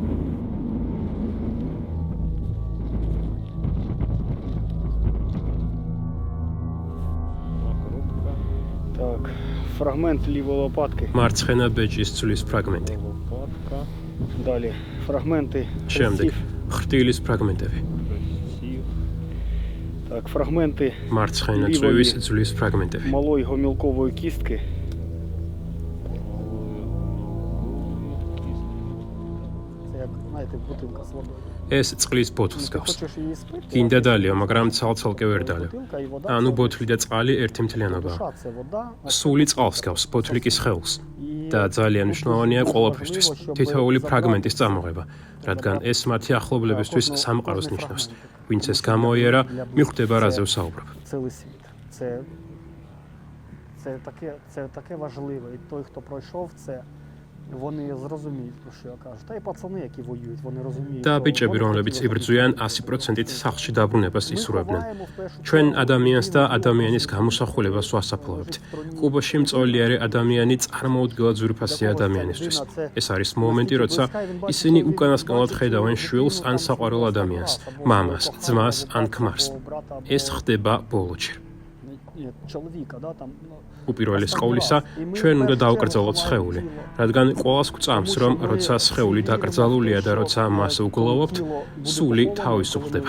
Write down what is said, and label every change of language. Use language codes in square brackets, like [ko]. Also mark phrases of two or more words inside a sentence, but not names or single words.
[uk] Так, фрагмент лівої лопатки. [ka] მარცხენა ბეჭის ძვლის ფრაგმენტი. [uk] Далі фрагменти [ka] შემდეგ ხრტილის ფრაგმენტები. [uk] Так, фрагменти [ka] მარცხენა წვევის ძვლის ფრაგმენტები. [uk] малої гомілкової кістки. Це як, знаєте, бутилка з водою. [ka] ეს წყლის ბოთლს გავს. [uk] Хочеш її спити? [ka] გინდა დალეო, მაგრამ ცალ-ცალკე ვერ დალევ. [uk] Бутилка і вода. [ka] ანუ ბოთლი და წყალი ერთი მთლიანობაა. [uk] душа, це вода. [ka] სული წყალს გავს, ბოთლი კი სხეულს. და ძალიან მნიშვნელოვანია ყოველფრისთვის თითოეული ფრაგმენტის წამოღება, რადგან ეს მათი ახლობლებისთვის სამყაროს ნიშნავს. ვინც ეს გამოიერა, მიხვდება რაზე ვსაუბრობ. [uk] Цілий світ. Це таке важливе. І той, хто пройшов це, вони зрозуміють, про що я кажу. Та й пацани, які воюють, вони розуміють. [ka] და ბიჭები, რომლებიც იბრძვიან, 100%-ით სახლში დაბრუნებას ისურვებდნენ. ჩვენ ადამიანს და ადამიანის გამოსახულებას ვასაფლავებთ. კუბაში მწოლიარე ადამიანი წარმოუდგენლად ძვირფასია ადამიანისთვის. ეს არის მომენტი, როცა ისინი უკანასკნელად ხედავენ შვილს ან საყვარელ ადამიანს, მამას, ძმას ან ქმარს. ეს ხდება ბოლოჯერ. [uk] Чоловіка, да, там, [ka] უპირველეს ყოვლისა, ჩვენ უნდა დავკრძალოთ სხეული, რადგან ყველას გვწამს, რომ როცა სხეული დაკრძალულია და როცა მას უგლოვობთ, სული თავისუფლდება.